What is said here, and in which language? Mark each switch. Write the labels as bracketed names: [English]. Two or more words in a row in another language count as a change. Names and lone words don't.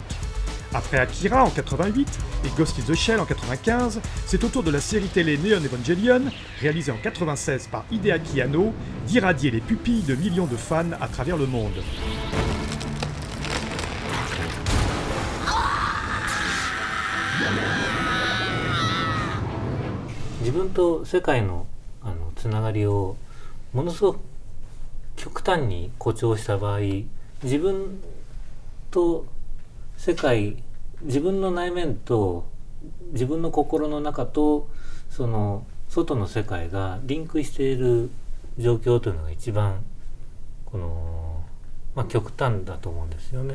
[French] Après Akira en 88 et Ghost in the Shell en 95, c'est au tour de la série télé Neon Evangelion, réalisée en 96 par Hideaki Anno, d'irradier les pupilles de millions de fans à travers le monde. [Japanese] 自分と世界のつながりをものすごく極端に誇張した場合、自分と世界、自分の内面と自分の心の中とその外の世界がリンクしている状況というのが一番極端だと思うんですよね。